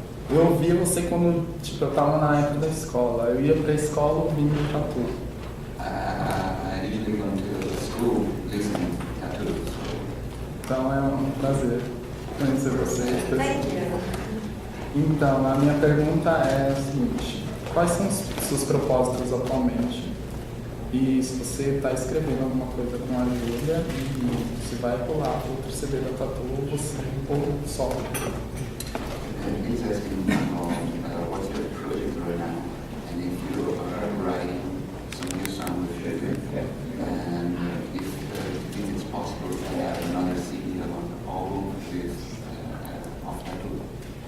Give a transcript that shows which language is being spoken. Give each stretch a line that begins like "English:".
Portuguese: Eu ouvia você quando, eu tava na época da escola. Eu ia pra escola ouvindo T.a.T.U.
English: I usually go to school listening to T.a.T.U.
Portuguese: Então é um prazer conhecer você.
English: Thank you.
Portuguese: Então, a minha pergunta é a seguinte: quais são os seus propósitos atualmente? E se você está escrevendo alguma coisa com a Júlia e se vai pular outro CD da T.a.T.U. ou só?
English: He's asking what's your project right now, and if you are writing some new song with Júlia, and if it's possible to have another CD album with of T.a.T.U.